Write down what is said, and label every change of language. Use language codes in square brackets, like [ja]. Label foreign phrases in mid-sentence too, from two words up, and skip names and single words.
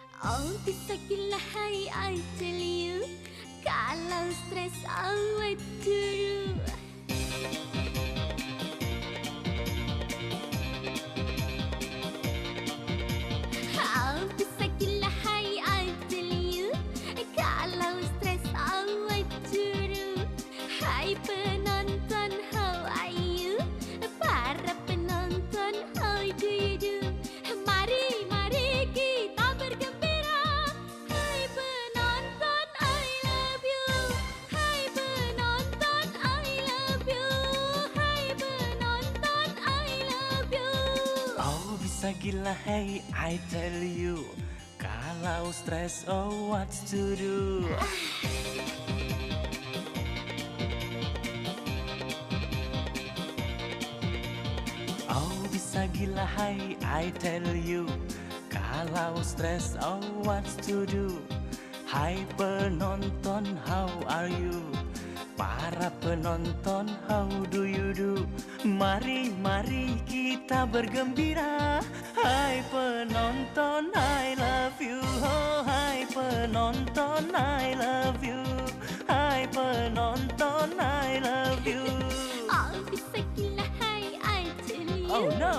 [id] Oh bisa gila hai [en] I tell you, [id] kalau stres awet dulu. Oh bisa gila hai [en] I tell you, [id] kalau stres awet dulu. Hai penonton, [en] how are you? [id] Para penonton, [en] how do you do? [id] Mari, mari kita bergembira. Hai penonton, [en] I love you. [id] Hai penonton, [en] I love you. [id] Hai penonton, [en] I love you. [id] Oh bisa gila hey [en] I tell you, [id] kalau stres [en] oh what to do. [id] Oh bisa gila hai [en] I tell you, [id] kalau stres [en] oh what to do. [id] Hai penonton [en] how are you? [id] Para penonton [en] how do you do? [id] Mari mari kita bergembira. Hai penonton [en] I love you. Oh [id] hai penonton [en] I love you. [id] Hai penonton [en] I love you. [id] Oh bisa gila hai [en] I tell you, Oh no.